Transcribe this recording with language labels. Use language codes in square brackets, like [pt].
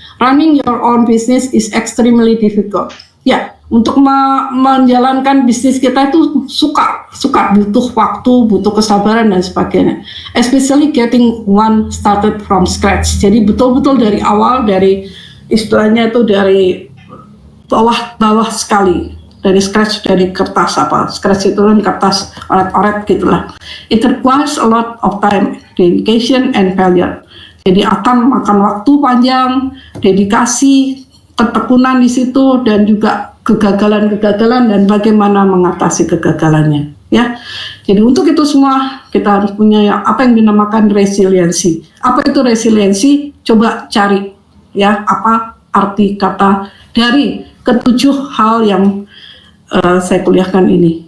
[en] Running your own business is extremely difficult. [id] Ya, untuk menjalankan bisnis kita itu suka butuh waktu, butuh kesabaran dan sebagainya. [en] Especially getting one started from scratch. [id] Jadi betul-betul dari awal, dari istilahnya itu dari bawah sekali. Dari scratch, dari kertas scratch itu kan kertas oret-oret gitulah. [en] It requires a lot of time, dedication and failure. [id] Jadi akan makan waktu panjang, dedikasi, ketekunan di situ, dan juga kegagalan-kegagalan dan bagaimana mengatasi kegagalannya. Ya, jadi untuk itu semua kita harus punya apa yang dinamakan resiliensi. Apa itu resiliensi? Coba cari ya apa arti kata dari ketujuh hal yang saya kuliahkan ini.